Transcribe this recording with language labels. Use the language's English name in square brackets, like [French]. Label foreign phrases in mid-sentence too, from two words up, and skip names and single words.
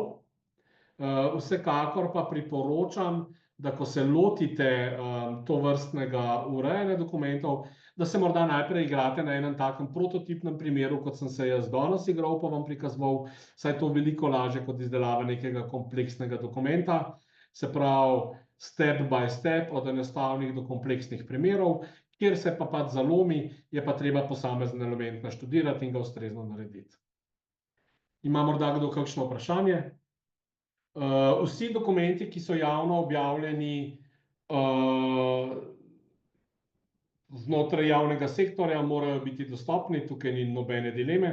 [Slovenian] Vsekakor pa priporočam, da ko se lotite tovrstnega urejanja dokumentov, da se morda najprej igrate na enem takem prototipnem primeru, kot sem se jaz danes igral, pa vam prikazoval, saj je to veliko lažje kot izdelava nekega kompleksnega dokumenta. Se pravi, [English] step by step, [Slovenian] od enostavnih do kompleksnih primerov, kjer se pa pač zalomi, je pa treba posamezen element naštudirati in ga ustrezno narediti. Ima morda kdo kakšno vprašanje? Vsi dokumenti, ki so javno objavljeni znotraj javnega sektorja, morajo biti dostopni, tukaj ni nobene dileme.